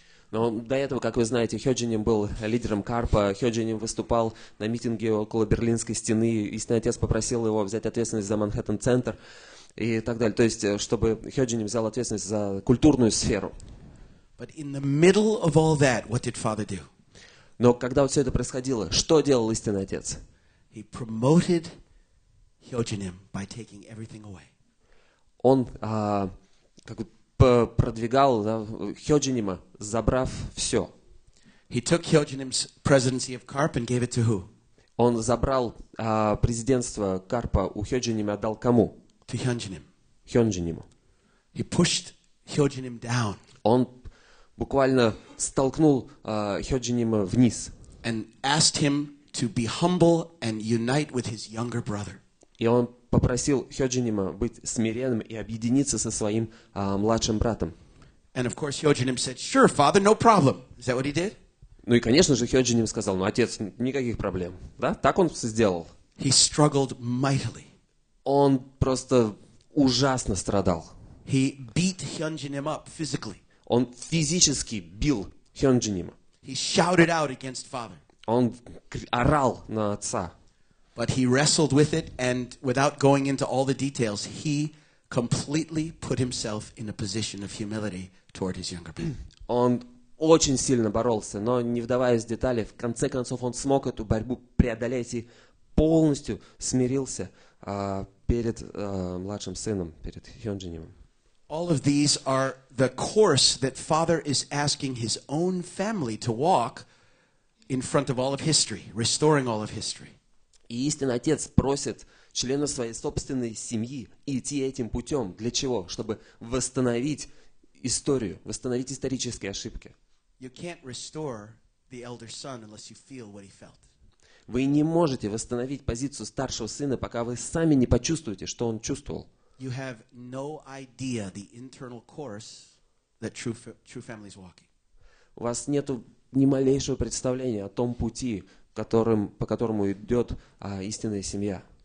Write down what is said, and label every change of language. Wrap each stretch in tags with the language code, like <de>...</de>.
<ru>Но до этого, как вы знаете, Хёджиним был лидером Карпа, Хёджиним выступал на митинге около Берлинской стены, истинный отец попросил его взять ответственность за Манхэттен-центр и так далее. То есть, чтобы Хёджиним взял ответственность за культурную сферу.</ru> <en>But in the middle of all that, what did father do?</en> <ru>Но когда вот все это происходило, что делал истинный отец?</ru> <en>He promoted Hyojinim by taking everything away.</en> <ru>Он как бы продвигал Хёджинима, забрав все.</ru> <en>He took Hyojinim's presidency of CARP and gave it to who?</en> <ru>Он забрал президентство Карпа у Хёджинима, отдал кому?</ru> <en>To Hyunjinim.</en> <ru>Хёджиниму.</ru> <en>He pushed Hyojinim down</en> <ru>Он буквально столкнул Хёджинима вниз.</ru> <en>and asked him to be humble and unite with his younger brother.</en> <ru>И он попросил Хёджинима быть смиренным и объединиться со своим младшим братом.</ru> <en>And of course Hyojinim said, "Sure, father, no problem." Is that what he did?</en> <ru>Ну и, конечно же, Хёджиним сказал, ну, отец, никаких проблем. Да? Так он сделал.</ru> <en>He struggled mightily.</en> <ru>Он просто ужасно страдал.</ru> <en>He beat Hyunjinim up physically.</en> <ru>Он физически бил Хёджинима.</ru> <en>He shouted out against father.</en> <ru>Он орал на отца.</ru> <en>But he wrestled with it, and without going into all the details, he completely put himself in a position of humility toward his younger brother.</en> <ru>Он очень сильно боролся, но не вдаваясь в детали, в конце концов он смог эту борьбу преодолеть и полностью смирился перед младшим сыном, перед Хёджинимом.</ru> <en>All of these are the course that father is asking his own family to walk in front of all of history, restoring all of history.</en> <ru>И истинный отец просит членов своей собственной семьи идти этим путем. Для чего? Чтобы восстановить историю, восстановить исторические ошибки.</ru> <en>You can't restore the elder son unless you feel what he felt.</en> <ru>Вы не можете восстановить позицию старшего сына, пока вы сами не почувствуете, что он чувствовал.</ru> <en>You have no idea the internal course that true family is walking.</en> <ru>У вас нет ни малейшего представления о том пути, по которому идет истинная семья.</ru>